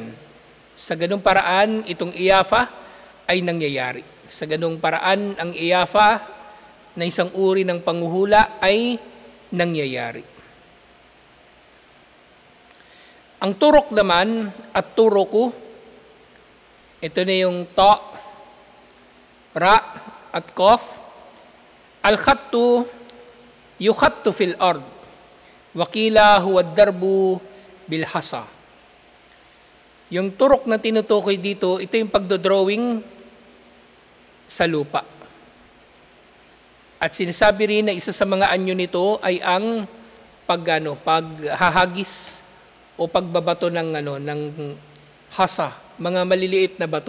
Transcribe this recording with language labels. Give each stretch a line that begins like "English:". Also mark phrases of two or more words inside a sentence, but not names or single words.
Filipino: Sa ganung paraan, itong iyafa ay nangyayari. Sa ganung paraan, ang iyafa na isang uri ng panghuhula ay nangyayari. Ang turok naman at turoku, ito na yung ta, ra at qaf.
Arabic: الخط يخط في الأرض. وقيل هو ضرب بالحصى.
Filipino: Yung turok na tinutukoy dito, ito yung pagdodrawing sa lupa. At sinasabi rin na isa sa mga anyo nito ay ang paghahagis o pagbabato ng hasa, mga maliliit na bato.